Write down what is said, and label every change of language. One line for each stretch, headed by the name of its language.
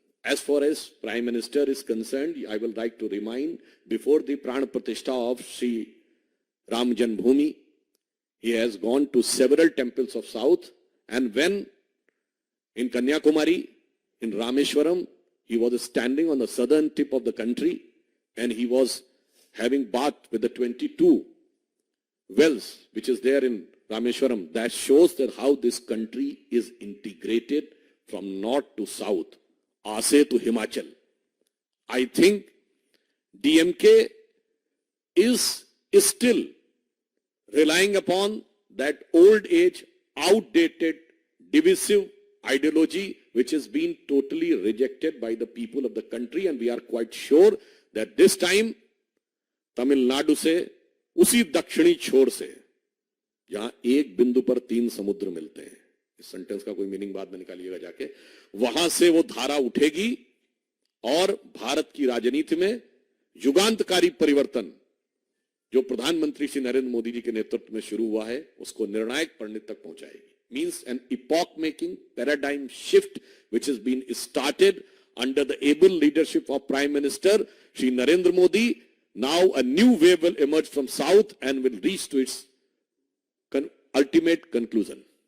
English: As far as Prime Minister is concerned, I will like to remind, before the Pran Pratishtha of Sri Ram Janmabhoomi, he has gone to several temples of South, and when in Kanyakumari, in Rameshwaram, he was standing on the southern tip of the country and he was having bath with the 22 wells which is there in Rameshwaram. That shows that how this country is integrated from north to south. आसे to Himachal. I think DMK is still relying upon that old age, outdated, divisive ideology which has been totally rejected by the people of the country, and we are quite sure that this time
Hindi: Tamil Nadu से उसी दक्षिणी छोर से जहां एक बिंदु पर 3 समुद्र मिलते हैं, इस सेंटेंस का कोई मीनिंग बाद में निकालिएगा जाके, वहां से वो धारा उठेगी और भारत की राजनीति में युगांतकारी परिवर्तन जो प्रधानमंत्री श्री नरेंद्र मोदी जी के नेतृत्व में शुरू हुआ है उसको निर्णायक परिणति तक पहुंचाएगी.
English: Means an epoch making paradigm shift which has been started under the able leadership of Prime Minister Shri Narendra Modi. Now a new wave will emerge from south and will reach to its ultimate conclusion.